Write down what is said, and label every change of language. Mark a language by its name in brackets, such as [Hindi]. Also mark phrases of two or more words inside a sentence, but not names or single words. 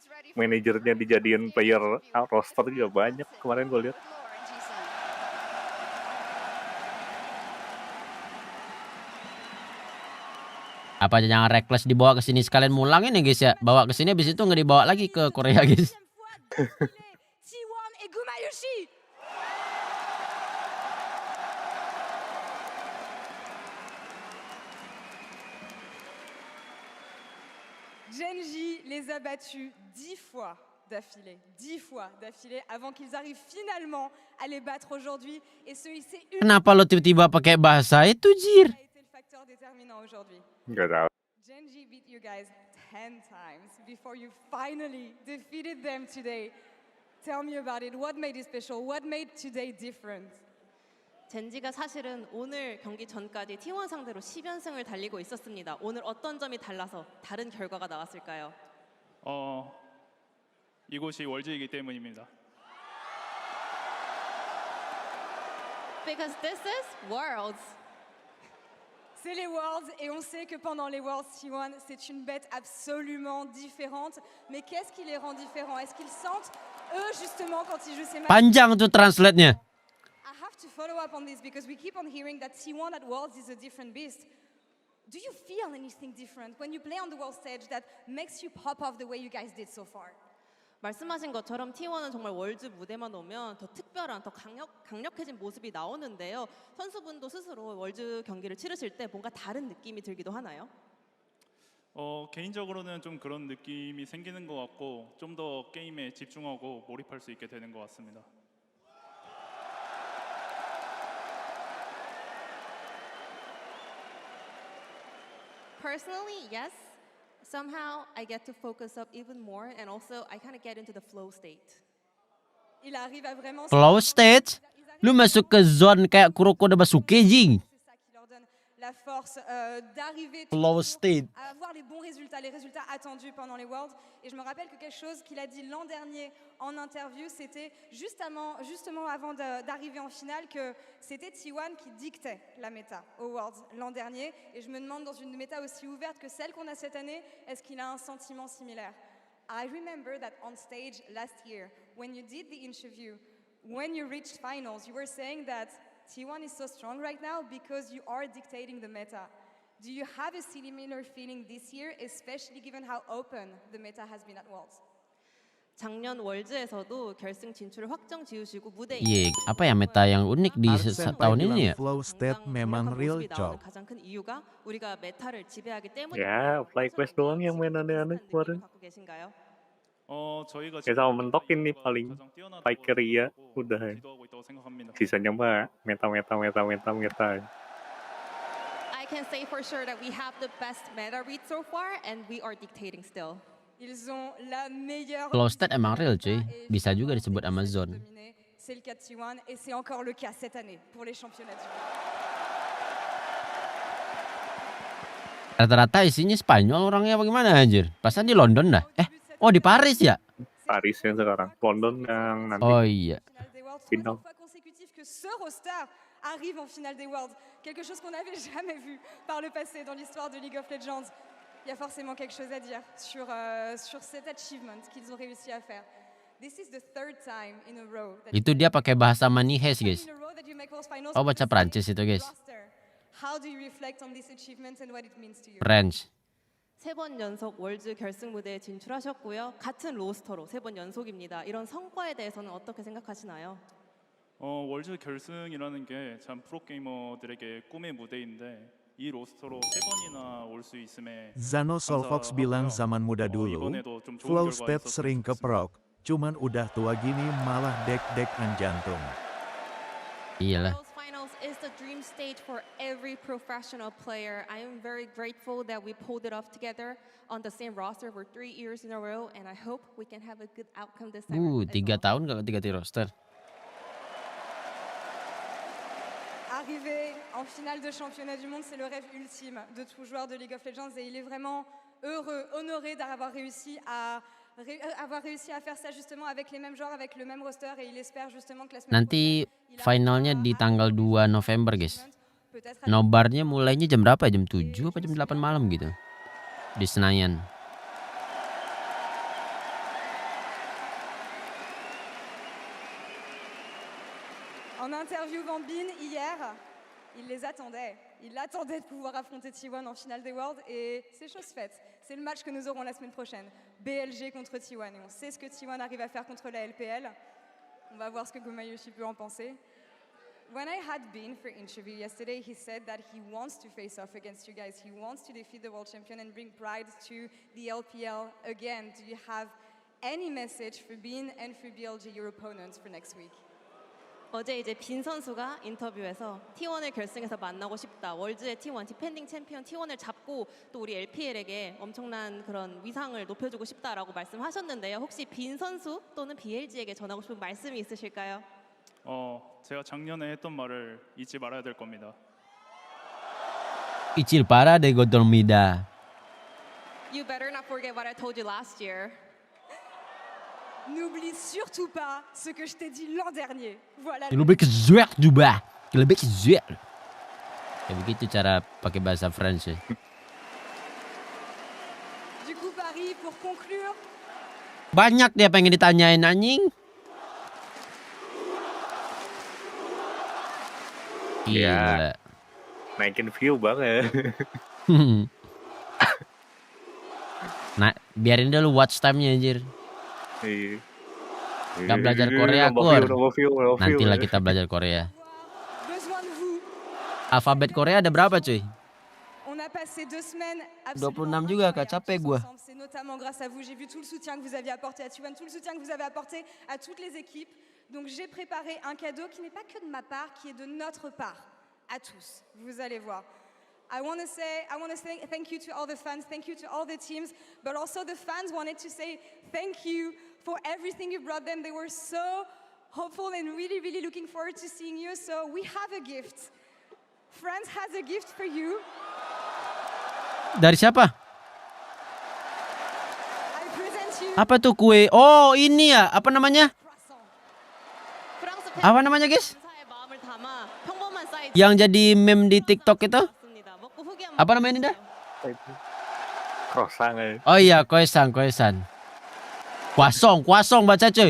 [Indonesian] Manajernya dijadiin [English] player roster [Indonesian] juga banyak kemarin gue lihat. Apa jangan Reckless dibawa ke sini sekalian mulang ini guys ya. Bawa ke sini habis itu nggak dibawa lagi ke Korea guys. [French] Genji les a battus 10 fois d'affilée, 10 fois d'affilée avant qu'ils arrivent finalement à les battre aujourd'hui et se hisser une. [Indonesian] Kenapa lo tiba-tiba pakai bahasa itu Njir? Nggak tahu. [English] Genji beat you guys 10 times before you finally defeated them today. Tell me about it. What made it special? What made today different? [Korean] 젠지가 사실은 오늘 경기 전까지 T1 상대로 10연승을 달리고 있었습니다. 오늘 어떤 점이 달라서 다른 결과가 나왔을까요? 이곳이 월즈이기 때문입니다. [English] Because this is Worlds. [French] C'est les Worlds et on sait que pendant les Worlds, T1, c'est une bête absolument différente. Mais qu'est-ce qui les rend différents? Est-ce qu'ils sentent, eux, justement, quand ils jouent ces matchs? [Indonesian] Panjang tuh translate-nya. [English] I have to follow up on this because we keep on hearing that T1 at Worlds is a different beast. Do you feel anything different when you play on the world stage that makes you pop off the way you guys did so far? [Korean] 말씀하신 것처럼 T1은 정말 월즈 무대만 오면 더 특별한, 더 강력해진 모습이 나오는데요. 선수분도 스스로 월즈 경기를 치르실 때 뭔가 다른 느낌이 들기도 하나요? 개인적으로는 좀 그런 느낌이 생기는 것 같고 좀 더 게임에 집중하고 몰입할 수 있게 되는 것 같습니다. [English] Personally, yes. Somehow I get to focus up even more and also I kind of get into the flow state. [French] Il arrive à vraiment [English] Flow state? [Indonesian] Lu masuk ke zone kayak Kurohiko Langsung, jing. [French] la force d'arriver [English] Flow state. [French] à avoir les bons résultats, les résultats attendus pendant les Worlds. Et je me rappelle que quelque chose qu'il a dit l'an dernier en interview, c'était justement avant d'arriver en finale que c'était T1 qui dictait la méta aux Worlds l'an dernier. Et je me demande, dans une méta aussi ouverte que celle qu'on a cette année, est-ce qu'il a un sentiment similaire? [English] I remember that on stage last year, when you did the interview, when you reached finals, you were saying that T1 is so strong right now because you are dictating the meta. Do you have a similar feeling this year, especially given how open the meta has been at Worlds? [Korean] 작년 월즈에서도 결승 진출을 확정 지으시고 무대에 [Indonesian] Iya, apa ya meta yang unik di tahun ini ya? [English] Flow state [Indonesian] memang [English] real job. [Korean] 가장 큰 이유가 우리가 메타를 지배하기 때문에. [Indonesian] Ya, FlyQuest doang yang main aneh-aneh kemarin. [Korean] 계신가요? 저희가 [Indonesian] Ya sama mentok ini paling Piker ya udah ya. Sisanya mah meta. [English] I can say for sure that we have the best meta read so far and we are dictating still. [French] Ils ont la meilleure. [English] Flow state [Indonesian] emang real cuy, bisa juga disebut Amazon. [French] C'est le cas de T1 et c'est encore le cas cette année pour les championnats du monde. [Indonesian] Rata-rata isinya Spanyol orangnya bagaimana anjir? Pasan di London dah. Oh di Paris ya? Paris yang sekarang, London yang nanti. Oh iya. Final. [French] Que ce roster arrive en finale des Worlds, quelque chose qu'on n'avait jamais vu par le passé dans l'histoire de League of Legends. Il y a forcément quelque chose à dire sur cet achievement qu'ils ont réussi à faire. [English] This is the third time in a row that [Indonesian] Itu dia pakai bahasa Manihes guys. Oh baca Prancis itu guys. [English] How do you reflect on this achievement and what it means to you? French. [Korean] 3번 연속 월즈 결승 무대에 진출하셨고요. 같은 로스터로 3번 연속입니다. 이런 성과에 대해서는 어떻게 생각하시나요? 월즈 결승이라는 게 참 프로게이머들에게 꿈의 무대인데 이 로스터로 3번이나 올 수 있음에 [Indonesian] Zano Solfox bilang zaman muda dulu, [English] flow state [Indonesian] sering keprok, cuman udah tua gini malah dek-dekan jantung. Iyalah. [English] Finals is the dream stage for every professional player. I am very grateful that we pulled it off together on the same roster for 3 years in a row, and I hope we can have a good outcome this time. [Indonesian] 3 tahun gak ganti roster. [French] Arriver en finale de championnat du monde, c'est le rêve ultime de tout joueur de League of Legends et il est vraiment heureux, honoré d'avoir réussi à faire ça justement avec les mêmes joueurs, avec le même roster et il espère justement que la semaine [Indonesian] Nanti finalnya di tanggal 2 November guys. Nobarnya mulainya jam berapa? Jam 7 apa jam 8 malam gitu. Di Senayan. [French] En interview Bambine hier, il les attendait. Il attendait de pouvoir affronter T1 en finale des Worlds et c'est chose faite. C'est le match que nous aurons la semaine prochaine. BLG contre T1 et on sait ce que T1 arrive à faire contre la LPL. On va voir ce que Gomayoshi peut en penser. [English] When I had been for interview yesterday, he said that he wants to face off against you guys. He wants to defeat the world champion and bring pride to the LPL again. Do you have any message for Bean and for BLG, your opponents, for next week? [Korean] 어제 이제 빈 선수가 인터뷰에서 T1을 결승에서 만나고 싶다. 월즈의 T1 디펜딩 챔피언 T1을 잡고 또 우리 LPL에게 엄청난 그런 위상을 높여주고 싶다라고 말씀하셨는데요. 혹시 빈 선수 또는 BLG에게 전하고 싶은 말씀이 있으실까요? 제가 작년에 했던 말을 잊지 말아야 될 겁니다. 잊지 말아야 될 겁니다. [English] You better not forget what I told you last year. [French] N'oublie surtout pas ce que je t'ai dit l'an dernier. Voilà. [Indonesian] Lebih ke zuek juga. Lebih ke zuek. Ya begitu cara pakai bahasa French ya. [French] Du coup, Paris, pour conclure. [Indonesian] Banyak dia pengen ditanyain anjing. Gila. Naikin view banget. Nah, biarin dulu [English] watch time- [Indonesian] nya anjir. Iya. Gak belajar Korea, Kur. Nantilah kita belajar Korea. Alfabet Korea ada berapa, cuy? 26 juga, Kak. Capek gua. [French] C'est notamment grâce à vous. J'ai vu tout le soutien que vous aviez apporté à T1, tout le soutien que vous avez apporté à toutes les équipes. Donc j'ai préparé un cadeau qui n'est pas que de ma part, qui est de notre part, à tous. Vous allez voir. [English] I want to say thank you to all the fans, thank you to all the teams, but also the fans wanted to say thank you for everything you brought them. They were so hopeful and really, really looking forward to seeing you. So we have a gift. France has a gift for you. [Indonesian] Dari siapa? [English] I present you. [Indonesian] Apa tuh kue? Oh, ini ya. Apa namanya? Apa namanya, guys? Yang jadi meme di TikTok itu? Apa namanya ini dah? Croissant ya. Oh iya, koesan. Kuasong baca cuy.